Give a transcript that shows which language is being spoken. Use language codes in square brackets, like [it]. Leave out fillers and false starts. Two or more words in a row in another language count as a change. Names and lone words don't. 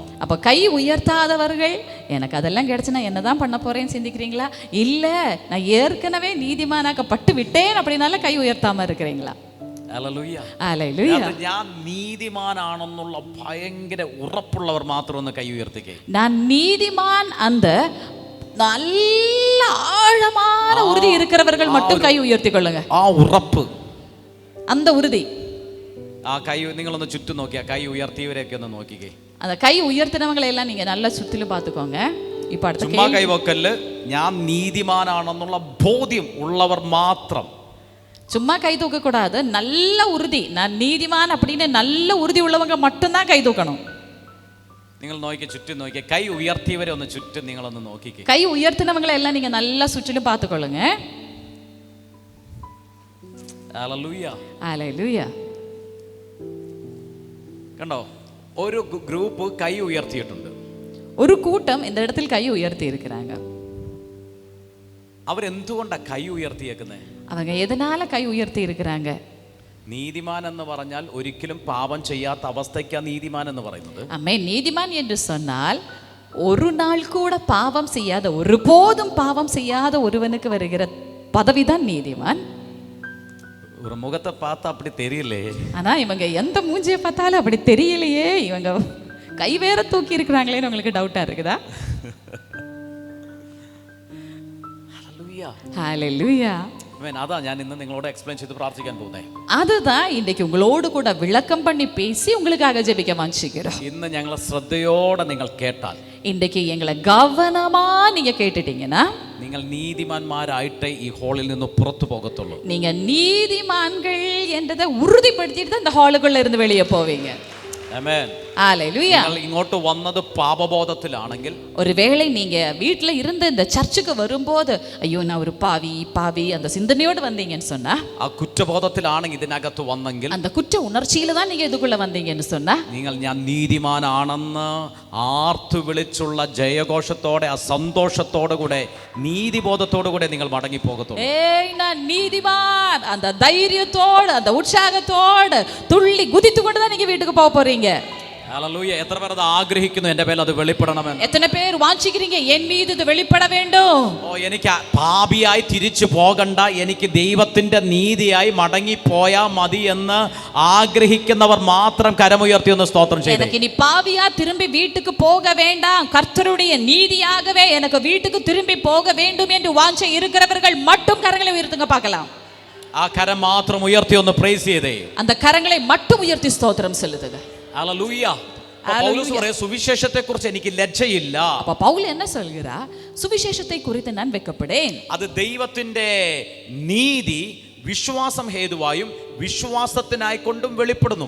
[ta] அப்போ கை உயர்த்தாதவர்கள் எனக்கு அதெல்லாம் கிடைச்சுன்னா என்னதான் பண்ண போறேன்னு சிந்திக்கிறீங்களா? இல்ல நான் ஏற்கனவே நீதிமானாக்கப்பட்டு விட்டேன் அப்படினால கை உயர்த்தாம இருக்கிறீங்களா? [ml] ഹല്ലേലൂയ. ഹല്ലേലൂയ. ഞാൻ നീതിമാനാണെന്നുള്ള ഭയങ്കര ഉറപ്പുള്ളവർ മാത്രം ഒന്ന് കൈ ഉയർത്തിക്കേ. [ta] நான் நீதிமான் அந்த நல்ல ஆழமான உறுதி இருக்கிறவர்கள் மட்டும் கை உயர்த்தி கொள்ளுங்க. [ml] ആ ഉറപ്പ്, [ta] அந்த உறுதி. [ml] ആ കൈ നിങ്ങളൊന്ന് ചുറ്റും നോക്കിയാ, കൈ ഉയർത്തിയവരെയൊക്കെ ഒന്ന് നോക്കിക്കേ. [ta] அந்த கை உயர்த்தினவங்களை எல்லாம் நீங்க நல்லா சுற்றிலும் பார்த்துக்கோங்க. இப்ப அடுத்த [ml] ചുമ്മാ കൈവക്കല്, ഞാൻ നീതിമാനാണെന്നുള്ള ബോധ്യം ഉള്ളവർ മാത്രം. [ta] சும்மா கை தூக்க கூடாது, நல்ல உறுதி, நான் நீதிமான் அப்படின்னு நல்ல உறுதி உள்ளவங்க மட்டும்தான் கை தூக்கணும். [ml] നിങ്ങൾ നോക്കിക്കേ, ചുറ്റും നോക്കിക്കേ, കൈ ഉയർത്തിയവരെ ഒന്ന് ചുറ്റും നിങ്ങളൊന്ന് നോക്കിക്കേ. [ta] கை உயர்த்தினவங்களை எல்லாம் நீங்க நல்லா சுற்றிலும் பார்த்துக்கொள்ளுங்க. [ml] ഹല്ലേലൂയ. ഹല്ലേലൂയ. കണ്ടോ, ഒരു ഗ്രൂപ്പ് കൈ ഉയർത്തിയിട്ടുണ്ട്. ഒരു കൂട്ടം [ta] இந்த இடத்தில் கை உயர்த்தி இருக்கிறாங்க. [ml] അവരെന്തുകൊണ്ടാ കൈ ഉയർത്തിയേക്കുന്നത്? [ta] அவங்க எதனால கை உயர்த்தி இருக்கிறாங்க? [ml] നീതിമാൻ എന്ന് പറഞ്ഞാൽ ഒരിക്കലും പാപം ചെയ്യാത്ത അവസ്ഥയ്ക്കാ നീതിമാൻ എന്ന് പറയുന്നത്. [ta] ஆமென். நீதிமான் என்று சொன்னால் ஒரு நாள் கூட பாவம் செய்யாத, ஒருபோதும் பாவம் செய்யாத ஒருவனுக்கு வருகிற பதவிதான் நீதிமான். ஒரு முகத்தை பார்த்தா அப்படி தெரியலே. ஆனா இவங்க எந்த மூஞ்சியை பார்த்தாலும் அப்படி தெரியலையே, இவங்க கை வேற தூக்கி இருக்கிறாங்களேன்னு உங்களுக்கு டவுட்டா இருக்குதா? ஹல்லேலூயா. [ml] അതാ ഞാൻ ഇന്ന് നിങ്ങളോട് എക്സ്പ്ലെയിൻ ചെയ്ത് പ്രാർത്ഥിക്കാൻ പോകുന്നത്. [ta] அதுதான் இன்றைக்கு உங்களோடு கூட விளக்கம் பண்ணி பேசி உங்களுக்காக ஜெபிக்க வாஞ்சிக்கிறோம். [ml] ഇന്ന് ഞങ്ങൾ ശ്രദ്ധയോടെ നിങ്ങൾ കേട്ടാൽ, [ta] இன்றைக்கு எங்களை கவனமா நீங்க கேட்டுட்டீங்கன்னா, [ml] നിങ്ങൾ നീതിമാന്മാരായിട്ട് ഈ ഹാളിൽ നിന്ന് പുറത്തു പോകത്തുള്ളൂ. [ta] நீங்க நீதிமான்கள் என்றதை உறுதிப்படுத்திட்டு தான் இந்த ஹாலுக்குள்ள இருந்து வெளியே போவீங்க. [ml] ആമേൻ. [ta] ஹalleluya. [ml] നിങ്ങൾ ഇങ്ങോട്ട് വന്നത് പാപബോധത്തിലാണെങ്കിൽ, [ta] ஒருவேளை நீங்க வீட்ல இருந்து இந்த சர்ச்சுக்கு வரும்போது ஐயோ நான் ஒரு பாவி அந்த சிந்தனையோடு வந்தீங்கன்னு சொன்னா, [ml] ആ കുറ്റബോധത്തിലാണെങ്കിൽ ഇതിനകത്ത് വന്നെങ്കിൽ, [ta] அந்த குற்ற உணர்ச்சியில தான் நீங்க இதுக்குள்ள வந்தீங்கன்னு சொன்னா, [ml] നിങ്ങൾ ഞാൻ നീതിമാനാണെന്ന് ആർത്തു വിളിച്ചുള്ള ജയഘോഷത്തോടെ, ആ സന്തോഷത്തോടു കൂടെ, നീതിബോധത്തോടു കൂടെ നിങ്ങൾ മടങ്ങി പോകത്തുള്ളൂ. [ta] ஏய் நான் நீதிமான் அந்த தைரியத்தோடு அந்த உற்சாகத்தோடு துள்ளி குதித்து கொண்டு தான் நீங்க வீட்டுக்கு போக போறீங்க. [ml] ഹല്ലേലൂയ. എത്ര പേർ അത് ആഗ്രഹിക്കുന്നു എന്റെ മേൽ അത് വെളിപ്പെടണമെന്ന്? [ta] எத்தனை பேர் வாஞ்சிக்கிறீங்க என் மீது இது வெளிப்பட வேண்டும்? [ml] എനിക്ക് പാപിയായി തിരിച്ചു പോകണ്ട, എനിക്ക് ദൈവത്തിന്റെ നീതിയായി മടങ്ങി പോയാ മതി എന്ന് ആഗ്രഹിക്കുന്നവർ മാത്രം കരമുയർത്തി ഒന്ന് സ്തോത്രം ചെയ്തു. [ta] எனக்கு நீ பாவியா திரும்பி வீட்டுக்கு போக வேண்டாம், கர்த்தருடைய நீதியாகவே எனக்கு வீட்டுக்கு திரும்பி போக வேண்டும் என்று வாஞ்சை இருக்கிறவர்கள் மட்டும் கரங்களை உயர்த்துங்க பார்க்கலாம். [ml] ആ കരം മാത്രം ഉയർത്തി ഒന്ന് പ്രൈസ് ചെയ്തേ. [ta] அந்த கரங்களை மட்டும் உயர்த்தி ஸ்தோத்திரம் செலுத்துங்க. [ml] ഹല്ലേലൂയ. പൗലോസ് പറയുന്നു സുവിശേഷത്തെ കുറിച്ച് എനിക്ക് ലജ്ജയില്ല. [ta] அப்ப பவுல் என்ன சொல்கிறார்? சுவிசேஷத்தை குறித்து நான் வெட்கப்படேன். [ml] അത് ദൈവത്തിന്റെ നീതി വിശ്വാസം ഹേതുവായും വിശ്വാസത്തിനായി കൊണ്ടും വെളിപ്പെടുന്നു.